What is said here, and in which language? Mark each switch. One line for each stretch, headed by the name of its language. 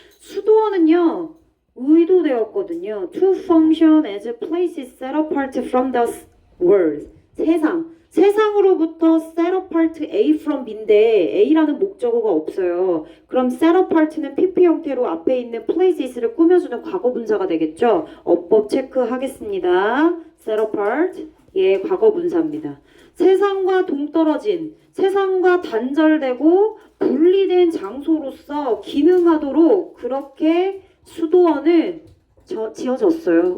Korean: 수도원은요, 의도되었거든요.
English: To function as a place set apart from the world.
Korean: 세상으로부터
English: set apart A from B
Korean: 인데 A라는 목적어가 없어요. 그럼
English: set apart
Korean: 는 PP 형태로 앞에 있는 places를 꾸며주는 과거분사가 되겠죠. 어법 체크하겠습니다.
English: set apart,
Korean: 예, 과거분사입니다. 세상과 동떨어진, 세상과 단절되고 분리된 장소로서 기능하도록 그렇게 수도원은 지어졌어요.